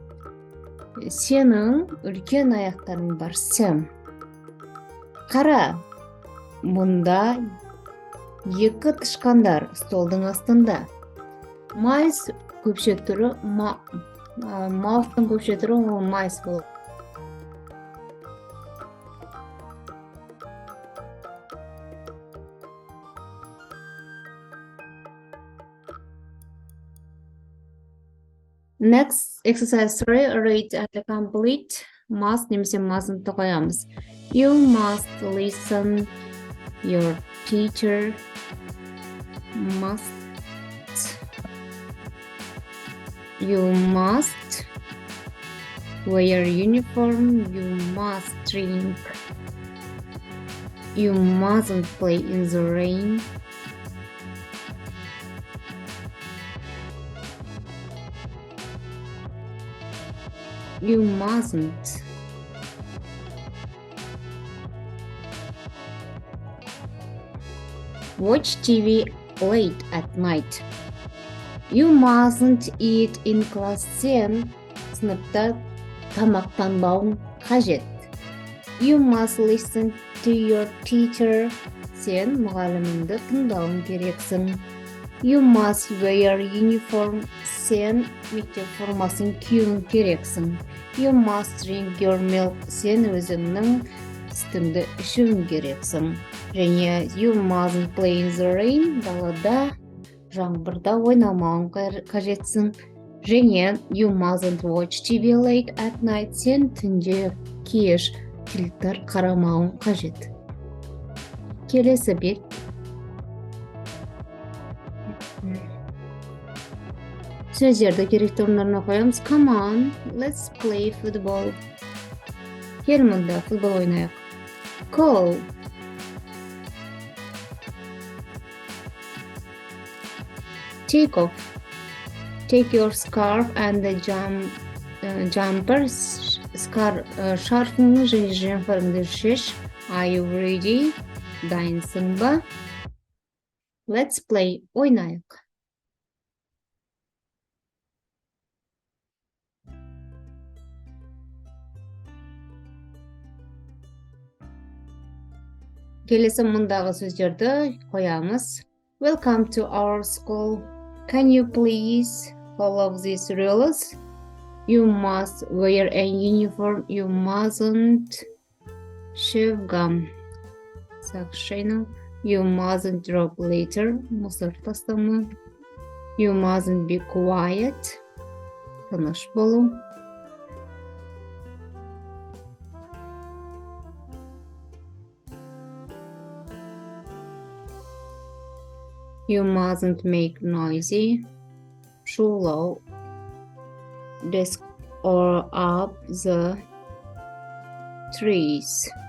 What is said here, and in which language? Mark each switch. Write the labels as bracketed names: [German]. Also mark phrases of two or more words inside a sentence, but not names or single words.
[Kazakh] Сенің үлкен аяқтарың бар, Сэм. Қара, мұнда Екі тышқандар столдың астында. Mice көпше түрі mouse'тың көпше түрі mice болады. [English] Next exercise 3, read and complete. [Kazakh] Must немесе mustn't қоямыз. [English] You must listen your teacher must. You must wear uniform. You must drink. You mustn't play in the rain. You mustn't. Watch TV late at night. You mustn't eat in class. [Kazakh] Сен сыныпта тамақтанбауың қажет. [English] You must listen to your teacher. [Kazakh] Сен мұғаліміңді тыңдауың керексің. [English] You must wear uniform. [Kazakh] Сен мектеп формасын киюің керексің. [English] You must drink your milk. [Kazakh] Сен өзіңнің сүтіңді ішуің керексің. [English] Және you mustn't play in the rain. [Kazakh] Далада жаңбырда ойнамауың қажетсің. [English] Және you mustn't watch TV late at night. [Kazakh] Сен түнде кеш теледидар қарамауың қажет. Келесі бет. Сөздерді керекті орындарына қоямыз. [English] Come on, let's play football. [Kazakh] Кел мұнда футбол ойнайық. [English] Call. Take off. Take your scarf and the jumper. [Kazakh] Шарфыңды және жемпіріңді шеш. [English] Are you ready? [Kazakh] Дайынсың ба? [English] Let's play. [Kazakh] Ойнайық. Келесі мұндағы сөздерді қоямыз. [English] Welcome to our school. Can you please follow these rules? You must wear a uniform. You mustn't chew gum. Соглашение. You mustn't drop litter. [Kazakh] Мусор тастама. [English] You mustn't be quiet. [Kazakh] Тыныш болу. [English] You mustn't make noisy. Шулау. Desk or up the trees.